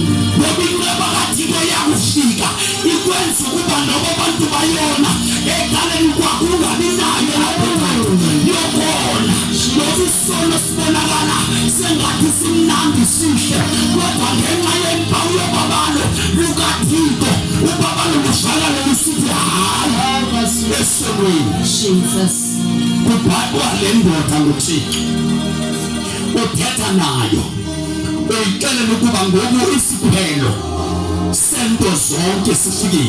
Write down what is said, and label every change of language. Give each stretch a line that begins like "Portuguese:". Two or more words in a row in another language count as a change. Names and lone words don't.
Xhosa: Ngoba ineba kaThixo yakufika ikwenza ukuba nabo bantu bayona egaleni kwakho ungabi nayo lapho yokona. Ngoba isono sibonakala sengathi simnandi sihle, kodwa ngenxa yempawu yobabalo lukaThixo ubabalo luhlala lusithi hayi esonweni. Jesus. Kubhalwa le ndoda nguThixo uthetha nayo uyixelela ukuba ngoku isiphelo sento zonke sifikile,